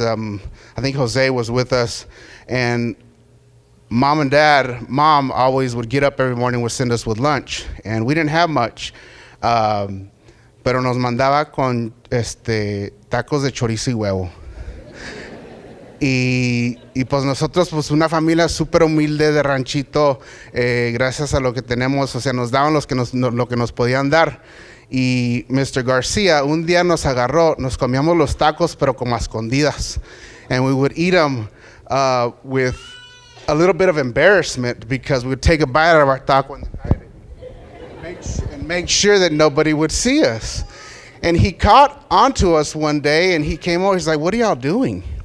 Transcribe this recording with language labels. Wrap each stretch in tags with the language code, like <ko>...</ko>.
<en>I think Jose was with us, and Mom always would get up every morning, would send us with lunch, and we didn't have much,</en> <es>pero nos mandaba con tacos de chorizo y huevo. Y pues nosotros, pues una familia súper humilde de ranchito, gracias a lo que tenemos, o sea, nos daban lo que nos podían dar. Y Mr. Garcia un día nos agarró, nos comíamos los tacos, pero como a escondidas.</es> <en>And we would eat them with a little bit of embarrassment because we would take a bite out of our taco and hide it. And make sure that nobody would see us. And he caught onto us one day and he came over, he's like, "What are y'all doing?"</en>